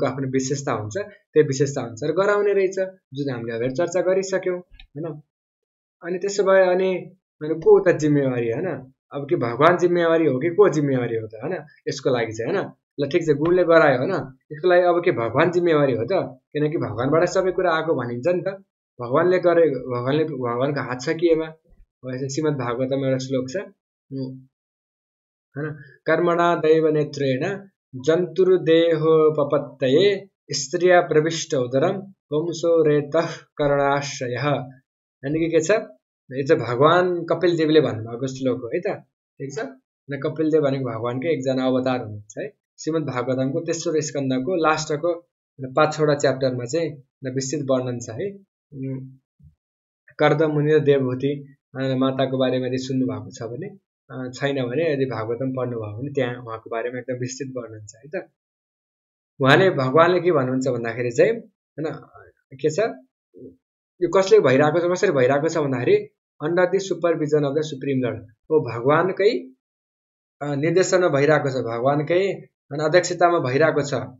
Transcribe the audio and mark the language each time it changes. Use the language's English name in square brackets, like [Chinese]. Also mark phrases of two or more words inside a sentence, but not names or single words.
[Nepali] आफ्नो विशेषता हुन्छ त्यो विशेषता अनुसार गराउने रहेछ जुन हामीले अगाडि चर्चा गरिसक्यौं हैन अनि त्यसो भए अनि को त जिम्मेवारी हैन अब के भगवान जिम्मेवारी हो कि को जिम्मेवारी हो त हैन यसको लागि चाहिँ हैन ल ठीक छ गुणले गरायो हैन यसको लागि अब के भगवान जिम्मेवारी हो त किनकि भगवानबाट सबै कुरा आएको भनिन्छ नि त भगवानले गरे भगवानको हात छ कि एमा श्रीमद् भागवतमा एउटा श्लोक छ हैन [Sanskrit] कर्मणा दैव नेत्रेण जन्तुर्देहोपपत्तये स्त्रिया प्रविष्ट उदरम वंशो रेतः कर्णाश्रयः [Nepali] यानी के छ यो चाहिँ भगवान कपिल देवले भन्नुभएको श्लोक हो है त ठीक छ न कपिल देव भनेको भगवानकै एकजना अवतार हुनुहुन्छ है श्रीमद् भागवतमको तेस्रो स्कन्धको लास्टको 5वटा च्याप्टरमा चाहिँ विस्तृत वर्णन छ है कर्दम मुनि र देवहूति माताको बारेमा यदि सुन्नु भएको छ भने छैन भने यदि भागवतम पढ्नु भयो भने त्यहाँ उहाँको बारेमा एकदम विस्तृत वर्णन छ है त उहाँले भगवानले के भन्नुहुन्छ भन्दाखेरि चाहिँ हैन के छ यो कसले भइराको छ कसरी भइराको छ भन्दाखेरि [English] under the supervision of the supreme lord [Nepali] हो भगवानकै निर्देशनमा भइराको छ भगवानकै अध्यक्षतामा भइराको छ